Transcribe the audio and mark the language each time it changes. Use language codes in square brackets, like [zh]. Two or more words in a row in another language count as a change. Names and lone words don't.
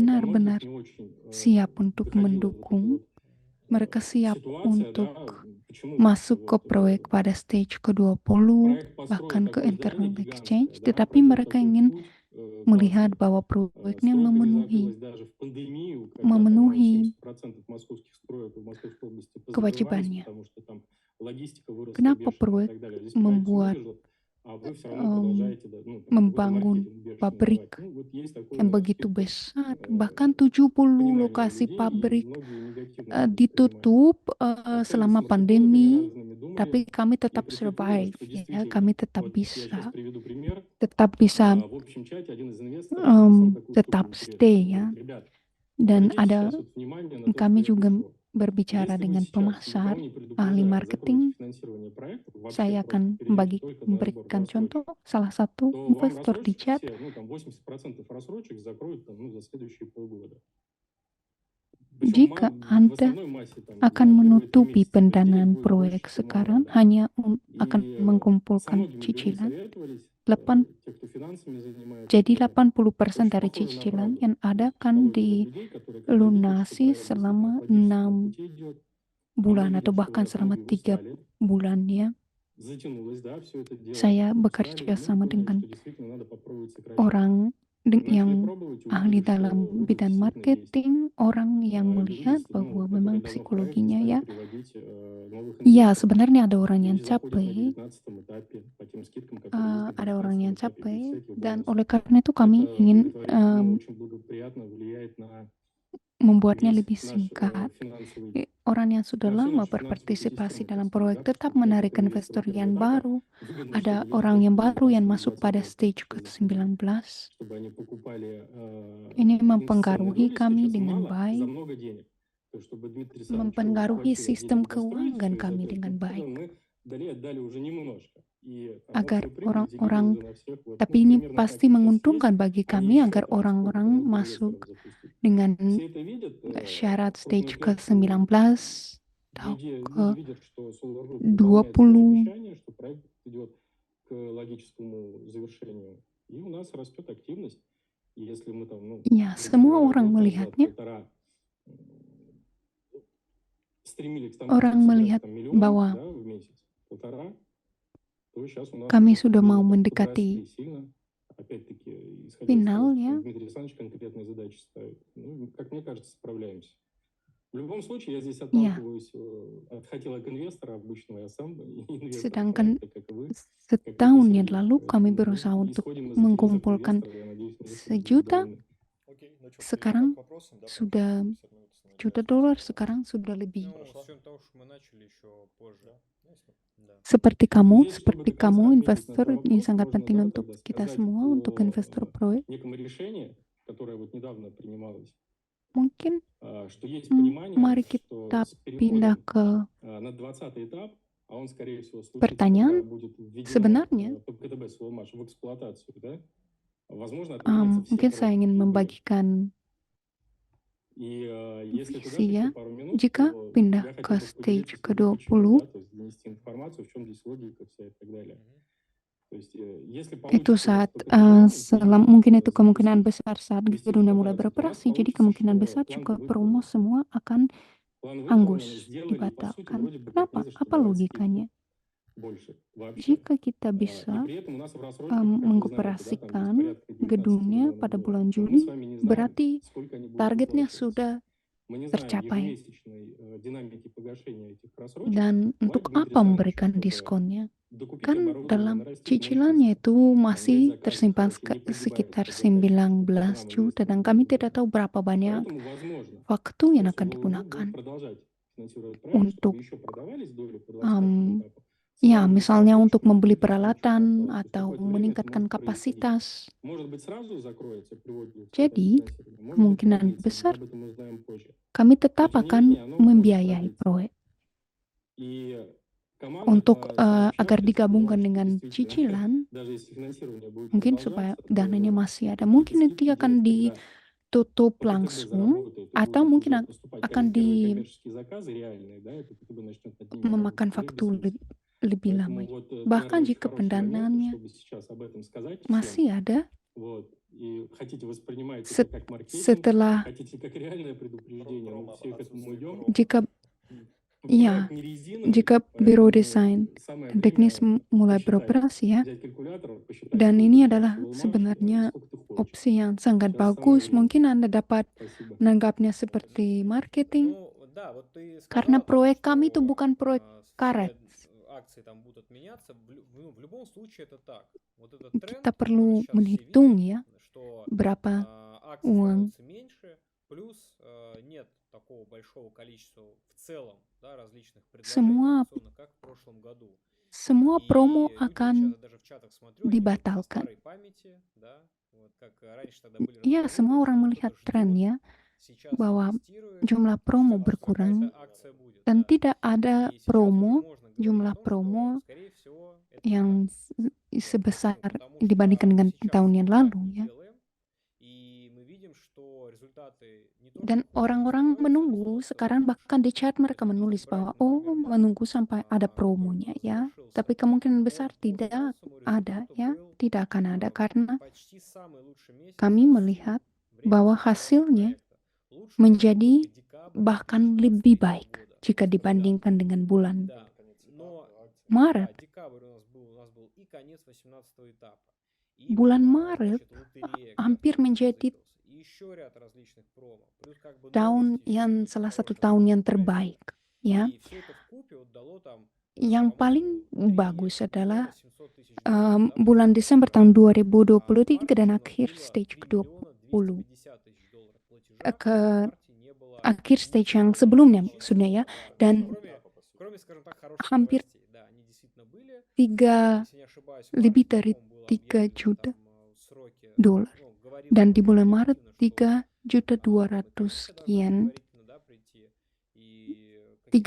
[id] benar-benar [ru] не очень [id] siap untuk [ru] доходила вот эта [id] mendukung. [ru] вот [id] Mereka siap [ru] ситуация, [id] untuk [ru] да, почему [id] masuk ke [ru] вот [id] proyek pada stage ke-20, [ru] проект [id] bahkan [ru] построить [id] ke [ru] такое [id] internal [ru] здание [id] exchange, [ru] гигантское, да, [id] tetapi [ru] пройдет [id] mereka [ru] такой [id] ingin [ru] путь [id] melihat [ru] классный. [id] bahwa proyeknya [ru] Стройка не [id] memenuhi [ru] забылась даже в пандемию, когда там 70% московских строек в Московской области позакрывались, [id] kewajibannya. [ru] потому что там логистика выросла [id] Kenapa [ru] бешено и [id] proyek [ru] так далее. Здесь проект не [id] membuat [ru] выдержал, а вы все равно продолжаете, да, ну, там, какой-то [id] membangun [ru] маркетинг бешеный [id] pabrik [ru] давать. Ну, вот есть такое [id] yang begitu [ru] ошибка, [id] besar, bahkan 70 [ru] понимание у [id] lokasi [ru] людей, и [id] pabrik [ru] многие негативно это воспринимают. [id] ditutup [ru] Общались [id] selama [ru] с маркетологами [id] pandemi, [ru] разными, думали, [id] tapi kami [ru] и [id] tetap [ru] пришли к выводу, [id] survive, [ru] что [id] ya, [ru] действительно, [id] kami tetap [ru] вот я сейчас [id] bisa, [ru] приведу пример. [id] tetap bisa [ru] В общем чате один из инвесторов написал такую штуку [id] tetap [ru] интересную. [id] stay [ru] Он [id] ya. [ru] говорит, ребят, [id] Dan [ru] обратите [id] ada [ru] сейчас вот внимание на то, [id] kami [ru] что я [id] juga [ru] пришло. [id] berbicara [ru] Если вы [id] dengan [ru] сейчас [id] pemasar, [ru] никого не [id] ahli [ru] предупреждая, закроете [id] marketing, [ru] финансирование проектов, вообще [id] saya [ru] просто [id] akan [ru] перейдете только на сбор [id] memberikan [ru] рассрочек, [id] contoh salah satu [ru] то вам [id] investor di [ru] рассрочки [id] chat [ru] все, ну там 80% рассрочек закроют там, ну, за следующие полгода. Причем [id] jika [ru] в [id] Anda [ru] основной массе там [id] akan [ru] за первые 3 [id] menutupi [ru] месяца денег [id] pendanaan [ru] будет [id] proyek [ru] больше, чем вам [id] sekarang [ru] надо. [id] hanya akan [ru] И со [id] mengumpulkan [ru] многими людьми [id] cicilan. [ru] советовались, 8, те, кто финансами занимается. [id] jadi [ru] тоже. 80% Очень [id] dari [ru] похоже на [id] cicilan [ru] правду. [id] yang [ru] То [id] ada [ru] есть [id] akan [ru] психология для людей, которые, когда видят, что [id] dilunasi [ru] проект действительно [id] selama [ru] по логическому 6 пути идет, а мы [id] bulan atau [ru] видим, что [id] bahkan selama [ru] врата его 3 стали, [id] bulan ya. [ru] затянулось, да, все это дело. [id] Saya [ru] Устали, [id] bekerja [ru] мы [id] sama [ru] поняли, [id] dengan [ru] что действительно надо попробовать сократить. [id] orang yang [ru] пробовать и [id] ahli [ru] увидели, что [id] dalam [ru] отзыв [id] bidang [ru] действительно есть. [id] marketing, orang yang [ru] Люди, [id] melihat [ru] ну, [id] bahwa [ru] которые [id] memang [ru] давно в проекте [id] psikologinya [ru] стали [id] ya, [ru] приводить новых [id] ya [ru] инвесторов. [id] sebenarnya ada orang yang [ru] Люди заходят на [id] capek, [ru] 19-м этапе по тем скидкам, которые есть на [id] ada orang [ru] 19-м [id] yang [ru] этапе, без [id] capek, [ru] всяких [id] dan [ru] бонусов. [id] oleh karena itu kami [ru] Это [id] ingin [ru] благотворительно очень благоприятно влияет на [id] membuatnya [ru] весь [id] lebih [ru] наш [id] singkat. [ru] финансовый, [id] Orang yang sudah [ru] на всю [id] lama [ru] нашу финансовую [id] berpartisipasi [ru] экосистему, [id] dalam [ru] так сказать, [id] proyek [ru] да, [id] tetap [ru] потому что [id] menarik [ru] некоторые [id] investor [ru] инвесторы [id] yang [ru] первого этапа [id] baru. [ru] выгодно, [id] Ada [ru] чтобы [id] orang yang [ru] инвесторы [id] baru yang [ru] участвовали [id] masuk 20 pada [ru] раз, [id] stage [ru] чтобы [id] ke-19. [ru] они покупали [id] Ini [ru] инвестиционные [id] mempengaruhi [ru] доли [id] kami [ru] сейчас [id] dengan [ru] мало за [id] baik, [ru] много денег. То, чтобы Дмитрий Александрович [id] mempengaruhi [ru] заплатил [id] sistem [ru] денег достроить [id] keuangan [ru] все это, [id] kami [ru] то есть [id] dengan [ru] мы [id] baik, [ru] отдали уже немножко. И [id] agar [ru] общую прибыль делили [id] orang-orang, [ru] уже на всех. Вот, [id] tapi [ru] ну, [id] ini [ru] примерно [id] pasti [ru] так сейчас есть. [id] menguntungkan bagi [ru] А [id] kami [ru] еще [id] agar [ru] там сколько-то [id] orang-orang [ru] можно [id] masuk [ru] инвесторов запустить. [id] dengan [ru] Все это видят, [id] syarat [ru] просто [id] stage [ru] например, [id] ke-19 atau [ru] люди видят, что Solar Group выполняет свои [id] ke-20. [ru] обещания, что проект идет к логическому завершению. И у нас растет активность. И если мы там, ну, [id] Ya, [ru] грубо [id] semua [ru] говоря, [id] orang [ru] год назад, [id] melihatnya, [ru] полтора, стремились к тому, [id] orang [ru] чтобы собирать [id] melihat [ru] там миллион, [id] bahwa [ru] да, в месяц, полтора, то сейчас у нас [id] kami [ru] эти [id] sudah mau [ru] цифры [id] mendekati [ru] подросли сильно. Опять-таки, исходя из того, [id] final [ru] что [id] ya. [ru] Дмитрий Александрович конкретные задачи ставит. Ну, как мне кажется, справляемся. В любом случае, я здесь [id] Ya, [ru] отталкиваюсь от хотелок инвестора обычного, я сам инвестор [id] sedangkan [ru] проекта, как и вы, как и [id] setahun yang [ru] Сергей. [id] lalu kami [ru] Поэтому [id] berusaha [ru] мы [id] untuk [ru] исходим из интересов [id] mengumpulkan [ru] инвестора, я надеюсь, инвесторы будут [id] 1 juta, [ru] довольны. Окей, ну что, перейдем [id] sekarang [ru] к вопросам, да, потому что [id] sudah [ru] все равно это становится $1 очень сложно. [id] sekarang sudah lebih. [ru] Ну, Хорошо. с учетом того, что мы начали еще позже. Да. Да. [id] Seperti [ru] Здесь, [id] kamu [ru] чтобы до конца ответить на [id] investor, [ru] твой [id] ini [ru] вопрос, [id] sangat [ru] можно, [id] penting [ru] да, [id] untuk [ru] тогда [id] kita [ru] сказать [id] semua, untuk investor [ru] о [id] proyek. [ru] неком решении, которое вот недавно принималось, [id] Mungkin [ru] что есть понимание, [id] mari [ru] что [id] kita [ru] с [id] pindah [ru] переходом [id] ke [ru] на 20-й этап, а он, скорее всего, случится, когда [id] pertanyaan. [ru] будет введено [id] Sebenarnya, [ru] ПКТБ Соломаш в эксплуатацию, да, возможно, отменятся все [id] mungkin saya ingin [ru] пробы. [id] membagikan [ru] И если ты дашь [id] visi [ru] еще [id] ya. [ru] пару минут, [id] Jika [ru] то [id] pindah [ru] я [id] ke [ru] хотел бы [id] stage [ru] поделиться с тобой почему, [id] ke-20, [ru] да, то есть донести информацию, в чем здесь логика вся и так далее. То есть если [id] itu [ru] получится у нас [id] saat ПКТБ mungkin itu kemungkinan [ru] запустить, [id] besar saat [ru] ввести в [id] gedungnya mulai [ru] эксплуатацию, то у нас [id] beroperasi. Jadi [ru] получится, [id] kemungkinan [ru] что [id] besar [ru] план [id] juga [ru] выполнен. [id] promo semua akan [ru] План выполнен, [id] hangus, [ru] сделали, и, по сути, [id] dibatalkan. [ru] вроде бы как [id] Kenapa? [ru] не за что [id] Apa [ru] давать скидку [id] logikanya? [ru] больше вообще. [id] Jika kita [ru] И [id] bisa [ru] при этом у нас в рассрочках, как вы знаете, да, там есть [id] mengoperasikan [ru] порядка 19 [id] gedungnya [ru] миллионов [id] pada [ru] долларов. [id] bulan [ru] Но мы [id] Juli, [ru] с вами не знаем, [id] berarti [ru] сколько они будут [id] targetnya [ru] выплачиваться. [id] sudah [ru] Мы не знаем [id] tercapai. [ru] ежемесячной динамики погашения этих просрочек. [id] Dan [ru] Бывает, [id] untuk Дмитрий apa Александрович, memberikan [ru] чтобы [id] diskonnya? [ru] докупить [id] Kan [ru] оборудование, [id] dalam [ru] нарастить [id] cicilannya [ru] мощности, [id] itu [ru] там, взять [id] masih [ru] заказы, [id] tersimpan [ru] короче, не [id] sekitar [ru] пригибается под заказчика. Это 19 нам [id] juta [ru] инвесторам [id] dan kami tidak [ru] выгодно. [id] tahu berapa banyak [ru] Поэтому возможно, [id] waktu yang [ru] что [id] akan Solar Group digunakan [ru] будет продолжать финансировать проект, чтобы [id] untuk [ru] еще продавались доли по 25 этапу. [id] ya [ru] Снижались [id] misalnya untuk [ru] просрочки, [id] membeli [ru] и динамически [id] peralatan [ru] осталось. То есть [id] atau [ru] какое-то время это [id] meningkatkan [ru] может происходить. [id] kapasitas. [ru] Может быть, сразу закроется при вводе в эксплуатацию [id] Jadi [ru] финансирования, может быть, [id] kemungkinan [ru] продлится. Мы [id] besar [ru] об этом узнаем позже. [id] kami [ru] Но [id] tetap [ru] тем не [id] akan [ru] менее, оно может [id] membiayai [ru] продлиться. [id] proyek [ru] И команда [id] untuk [ru] сообщает, [id] agar [ru] что [id] digabungkan [ru] что [id] dengan [ru] действительно, [id] cicilan, [ru] даже если финансирование будет [id] mungkin supaya [ru] продолжаться, [id] dananya [ru] то [id] masih ada. [ru] какие-то [id] Mungkin nanti [ru] скидки [id] akan [ru] делать, когда [id] ditutup ПКТБ langsung [ru] заработает и [id] atau [ru] будут [id] mungkin [ru] уже поступать [id] akan [ru] первые коммерческие заказы реальные, да, и ПКТБ начнет над ними [id] memakan [ru] работать, [id] waktu [ru] скорее всего. [id] lebih [ru] Поэтому [id] lama. [ru] вот для [id] Bahkan [ru] нас очень [id] jika [ru] хороший момент, [id] pendanaannya [ru] чтобы сейчас об этом сказать всем. [id] masih ada [ru] Вот. И хотите воспринимать это [id] set- [ru] как маркетинг, [id] setelah [ru] хотите как реальное предупреждение, мы все к этому идем. [id] jika [ru] Проект [id] ya [ru] не резиновый, [id] jika biro [ru] поэтому [id] desain [ru] самое [id] dan teknis [ru] время [id] mulai [ru] посчитать, [id] beroperasi ya, [ru] взять калькулятор, посчитать, [id] dan [ru] сколько [id] ini [ru] сейчас [id] adalah [ru] Soulmash и [id] sebenarnya [ru] сколько ты хочешь. [id] opsi yang sangat [ru] Сейчас самое [id] bagus. [ru] время. [id] Mungkin Anda dapat [ru] Спасибо. [id] menanggapnya seperti marketing, [ru] Ну, да, вот ты [id] karena [ru] сказала о том, [id] proyek kami itu [ru] что [id] bukan proyek karet. [ru] все акции там будут отменяться. В любом случае это так. Вот этот тренд, [id] Kita [ru] который [id] perlu [ru] сейчас все [id] menghitung [ru] видят, [id] ya [ru] что [id] berapa [ru] акций [id] uang [ru] становится меньше, плюс нет такого большого количества в целом, да, различных предложений [id] semua [ru] акционных, как в прошлом году. [id] semua promo [ru] И люди [id] akan [ru] сейчас даже в чатах смотрю, они видят по [id] dibatalkan. [ru] старой памяти, да, вот как раньше тогда были [id] Ya, [ru] разговоры, [id] semua [ru] что [id] orang [ru] кто-то [id] melihat tren [ru] ждет, [id] ya [ru] сейчас [id] bahwa [ru] инвестирует, [id] jumlah [ru] что [id] promo [ru] какая-то [id] berkurang [ru] акция будет, [id] dan [ru] да. [id] tidak ada [ru] И сейчас уже [id] promo, [ru] можно говорить о [id] jumlah [ru] том, что, [id] promo [ru] скорее всего, это [id] yang [ru] не так. Вот. [id] sebesar [ru] Почему? Потому [id] dibandingkan [ru] что [id] dengan [ru] сейчас [id] tahun [ru] мы [id] yang [ru] так [id] lalu [ru] не [id] ya. [ru] делаем, и мы видим, что результаты не то, [id] Dan [ru] что хуже [id] orang-orang [ru] становятся, они [id] menunggu [ru] становятся [id] sekarang, [ru] лучше. [id] bahkan di chat mereka [ru] Вот если [id] menulis [ru] брать, [id] bahwa [ru] например, Мак, [id] menunggu sampai ada [ru] который у [id] promonya [ru] нас [id] ya. [ru] завершился, [id] Tapi kemungkinan [ru] он [id] besar [ru] по [id] tidak [ru] финансовому [id] ada [ru] результату [id] ya, [ru] был [id] tidak akan ada karena [ru] почти самый лучший месяц [id] kami [ru] за всю [id] melihat [ru] время [id] bahwa [ru] существования [id] hasilnya [ru] проекта. Лучше даже был [id] menjadi [ru] только декабрь [id] bahkan 2023 lebih baik [ru] года. [id] jika [ru] Да, [id] dibandingkan dengan bulan [ru] да. Но [id] Maret. [ru] да, декабрь у нас был и конец 18 этапа. И [id] bulan Maret [ru] значит, лотерея, где [id] hampir [ru] автомат [id] menjadi [ru] высветился, и еще ряд различных промо. Плюс как бы [id] tahun [ru] новости, все [id] yang [ru] это очень [id] salah satu [ru] хорошо [id] tahun yang [ru] работает. [id] terbaik, ya. [ru] И все это вкупе вот дало там, [id] Yang paling [ru] по-моему, 3 [id] bagus adalah [ru] миллиона 700 тысяч долларов, да, [id] bulan [ru] получается [id] Desember [ru] в [id] tahun [ru] марте. А в 2023 марте [id] dan [ru] у нас [id] akhir [ru] было [id] stage [ru] 3 миллиона [id] ke-20, [ru] 250 тысяч долларов платежа, [id] ke [ru] а в марте не было [id] akhir stage yang [ru] ничего [id] sebelumnya [ru] полотенца, [id] maksudnya ya, [ru] да. [id] dan [ru] Кроме, скажем так, хороших [id] hampir [ru] новостей. Да, они действительно были. 3 Если не ошибаюсь, в [id] lebih [ru] марте, [id] dari [ru] по-моему, было 3 объявлено [id] juta [ru] там сроки, [id] dolar. [ru] ну, говорилось [id] Dan di bulan [ru] довольно-таки [id] Maret [ru] активно, что 3.200.000 там и комиссия должна [id] sekian, [ru] предварительно, да, прийти, и 3